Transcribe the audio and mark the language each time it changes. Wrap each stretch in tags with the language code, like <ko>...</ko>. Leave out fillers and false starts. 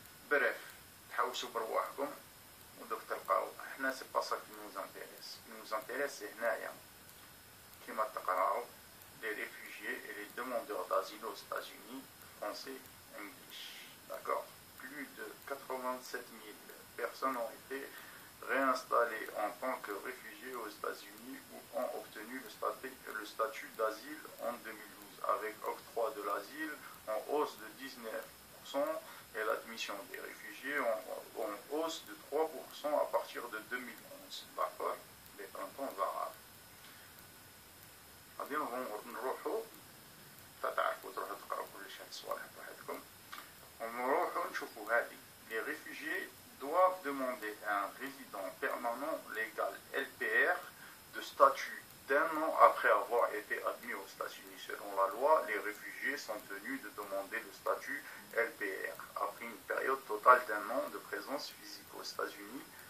<ar>بريف تحوسوا برواحكم ودوك تلقاو حنا</ar> <fr>سي با سا كي نوز انتيريس</fr> <ar>سي هنايا كيما تقراو لي ريفوجي</ar> <fr>et les demandeurs d'asile aux États-Unis français English. D'accord. Plus de 87 000 personnes ont été réinstallées en tant que réfugiés aux États-Unis ou ont obtenu le statut d'asile en 2012, avec octroi de l'asile en hausse de 19% et l'admission des réfugiés en hausse de 3% à partir de 2011. D'accord, les printemps arabes.</fr> <ar>غادي نروحوا تعرفوا تروحوا تقراو كلش هاد الصوالح بوحدكم ونروحوا نشوفوا هذه.</ar> <fr>Les réfugiés doivent demander à un résident permanent légal LPR de statut d'un an après avoir été admis aux États-Unis. Selon la loi, les réfugiés sont tenus de demander le statut LPR après une période totale d'un an de présence physique aux États-Unis.</fr>